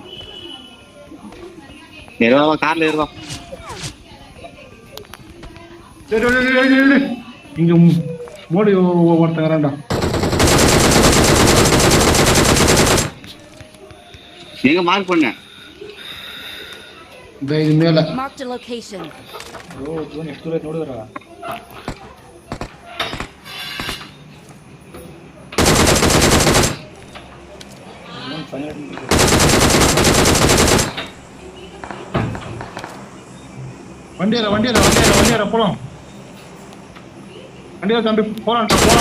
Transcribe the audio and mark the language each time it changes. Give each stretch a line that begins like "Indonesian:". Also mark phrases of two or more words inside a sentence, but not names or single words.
Tamil: ஏறுவா கார்ல ஏறுவா. சரி இங்க மோடி ஒருத்தங்கறான்டா. எங்க மார்க் பண்ண? இது மேல
English: Mark the location.
Kannada: ಓ ಜೋನ್ ಎಷ್ಟು ದೂರ ಐತೆ ನೋಡಿದ್ರ?
Tamil: வண்டியில போலாம். வண்டியில தம்பி போலாம்டா.